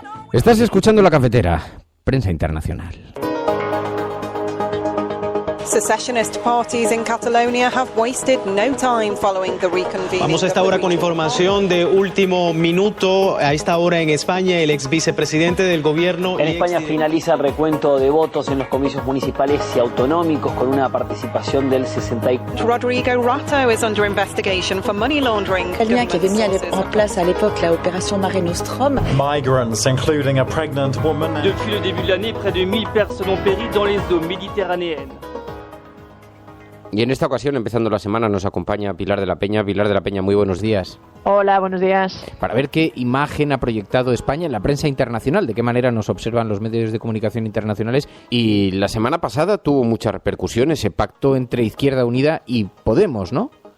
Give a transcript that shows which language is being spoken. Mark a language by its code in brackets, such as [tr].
[es] Estás escuchando La Cafetera, Prensa Internacional. [en] Secessionist parties in Catalonia have wasted no time following the reconvening. [es] Vamos a esta hora con información de último minuto. A esta hora en España, el ex vicepresidente del gobierno... En España finaliza el recuento de votos en los comicios municipales y autonómicos con una participación del 64%. [en] Rodrigo Rato is under investigation for money laundering. [fr] Italien qui avait mis en place à l'époque [es] la [fr] opération Mare Nostrum. [en] Migrants, including a pregnant woman. [fr] Depuis le début de l'année, près de 1000 personnes ont péri dans les eaux méditerranéennes. [es] Y en esta ocasión, empezando la semana, nos acompaña Pilar de la Peña. Pilar de la Peña, muy buenos días. Hola, buenos días. Para ver qué imagen ha proyectado España en la prensa internacional, de qué manera nos observan los medios de comunicación internacionales. Y la semana pasada tuvo mucha repercusión ese pacto entre Izquierda Unida y Podemos, ¿no?